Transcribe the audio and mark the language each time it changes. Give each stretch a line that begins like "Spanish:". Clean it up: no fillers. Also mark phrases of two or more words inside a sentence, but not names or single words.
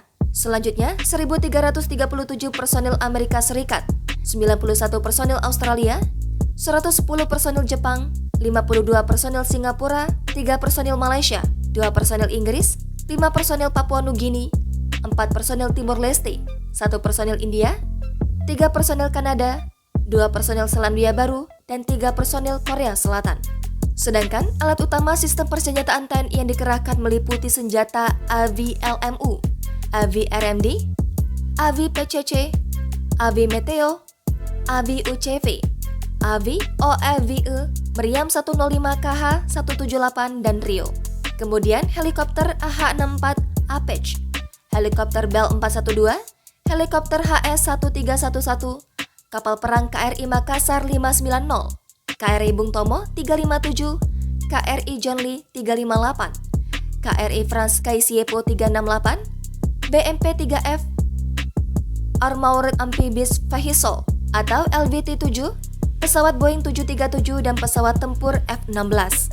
Indonesian: Selanjutnya, 1.337 personil Amerika Serikat, 91 personil Australia, 110 personil Jepang, 52 personil Singapura, 3 personil Malaysia, 2 personil Inggris, 5 personil Papua Nugini, 4 personil Timor Leste, 1 personil India, 3 personil Kanada, 2 personil Selandia Baru, dan 3 personil Korea Selatan. Sedangkan alat utama sistem persenjataan TNI yang dikerahkan meliputi senjata AV-LMU, AV-RMD, AV-PCC, AV-Meteo, AV-UCV, AV-OEVE, Meriam 105KH-178, dan Rio. Kemudian helikopter AH-64 Apache, helikopter Bell 412, helikopter HS-1311, kapal perang KRI Makassar 590, KRI Bung Tomo 357, KRI John Lee 358, KRI Franz Kaisiepo 368, BMP-3F,
English: Armoured Amphibious Vehicle
Indonesian: atau LVT-7, pesawat Boeing 737 dan pesawat tempur F-16.